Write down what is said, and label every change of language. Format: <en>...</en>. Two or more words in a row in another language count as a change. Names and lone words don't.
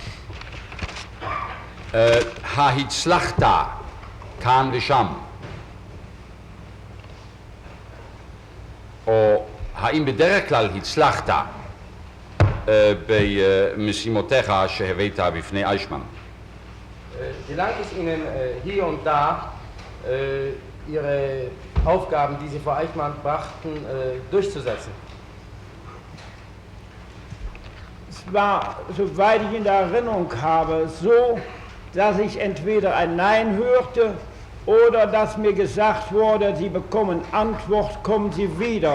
<he>ההצלחת כאן ושם, או האם בדרך כלל הצלחת במשימותיך שהבאת בפני אייכמן?</he> <de>Gelang es Ihnen hier und da, Ihre Aufgaben, die Sie vor Eichmann brachten, durchzusetzen? Es war, soweit ich in der Erinnerung habe, so, dass ich entweder ein Nein hörte oder dass mir gesagt wurde, Sie bekommen Antwort, kommen Sie wieder.</de>